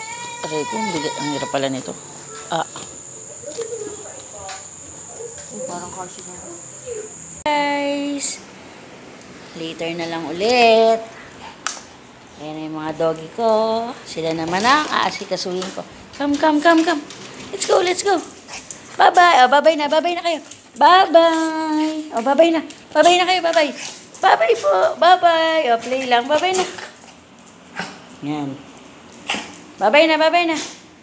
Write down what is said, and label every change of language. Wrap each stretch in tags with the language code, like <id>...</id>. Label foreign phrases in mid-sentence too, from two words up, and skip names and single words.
<tl>Aray ko, ang hirap pala nito. Parang kasi na. Guys, later na lang ulit. Ayan yung mga doggy ko. Sila naman ang aasikasuhin ko.</tl> <en>Come. Let's go.</en> <tl>Bye-bye. Bye-bye na kayo. Bye-bye. Bye-bye na. Bye-bye na kayo. Bye-bye. Bye-bye po. Bye-bye. Play lang. Bye-bye na. Yan. Bye-bye na.</tl>